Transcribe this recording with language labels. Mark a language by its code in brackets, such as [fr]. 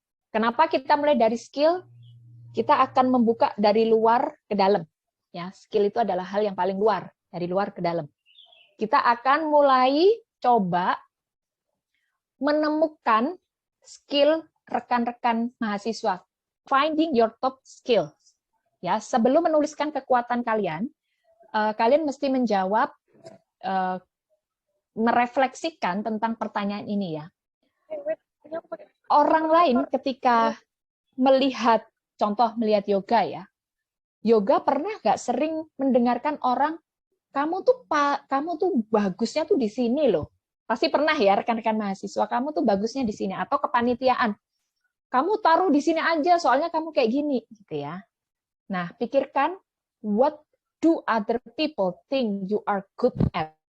[id] Kenapa kita mulai dari skill? Kita akan membuka dari luar ke dalam. Ya, skill itu adalah hal yang paling luar, dari luar ke dalam. Kita akan mulai coba menemukan skill rekan-rekan mahasiswa. [en] Finding your top skills. [id] Ya, sebelum menuliskan kekuatan kalian, kalian mesti menjawab, merefleksikan tentang pertanyaan ini ya. Orang lain ketika melihat, contoh melihat yoga ya, yoga pernah nggak sering mendengarkan orang, kamu tuh bagusnya tuh di sini loh. Pasti pernah ya rekan-rekan mahasiswa, kamu tuh bagusnya di sini, atau kepanitiaan. Kamu taruh di sini aja soalnya kamu kayak gini gitu ya. Nah, pikirkan [en] what do other people think you are good at?